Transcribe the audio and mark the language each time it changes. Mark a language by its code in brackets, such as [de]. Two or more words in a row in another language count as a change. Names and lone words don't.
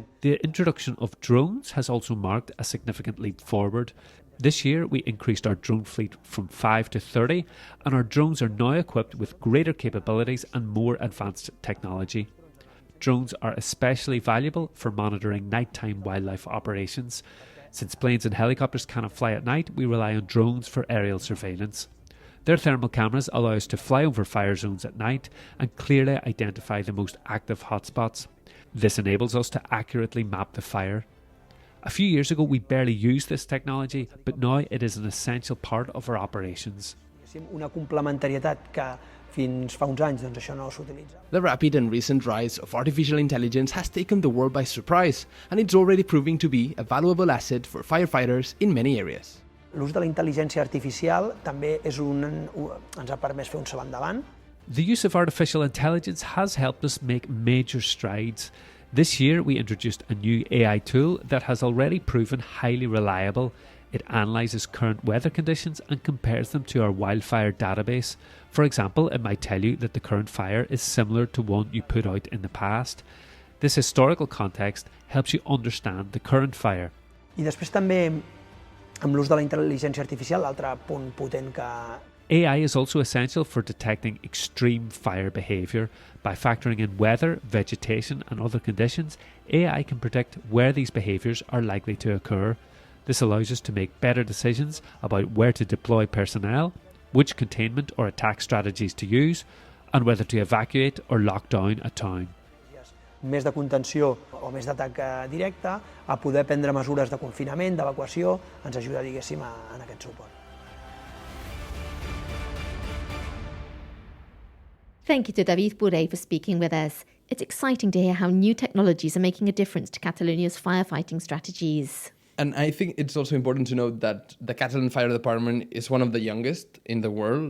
[en] The introduction of drones has also marked a significant leap forward. This year, we increased our drone fleet from 5 to 30, and our drones are now equipped with greater capabilities and more advanced technology. Drones are especially valuable for monitoring nighttime wildlife operations. Since planes and helicopters cannot fly at night, we rely on drones for aerial surveillance. Their thermal cameras allow us to fly over fire zones at night and clearly identify the most active hotspots. This enables us to accurately map the fire. A few years ago, we barely used this technology, but now it is an essential part of our operations. [ca] Una complementarietat que fins fa uns anys doncs, això no s'utilitza. [en] The rapid and recent rise of artificial intelligence has taken the world by surprise, and it's already proving to be a valuable asset for firefighters in many areas. [ca] L'ús de la intel·ligència artificial també ens ha permès fer un salt endavant. [en] The use of artificial intelligence has helped us make major strides. This year, we introduced a new AI tool that has already proven highly reliable. It analyses current weather conditions and compares them to our wildfire database. For example, it might tell you that the current fire is similar to one you put out in the past. This historical context helps you understand the current fire. [ca] I després també, amb l'ús de la intel·ligència artificial, l'altre punt potent que... [en] AI is also essential for detecting extreme fire behaviour. By factoring in weather, vegetation and other conditions, AI can predict where these behaviours are likely to occur. This allows us to make better decisions about where to deploy personnel, which containment or attack strategies to use, and whether to evacuate or lock down a town. [ca] Més de contenció o més d'atac directe, a poder prendre mesures de confinament, d'evacuació, ens ajuda, diguéssim, en aquest suport. [en] Thank you to David Borrell for speaking with us. It's exciting to hear how new technologies are making a difference to Catalonia's firefighting strategies. And I think it's also important to note that the Catalan Fire Department is one of the youngest in the world.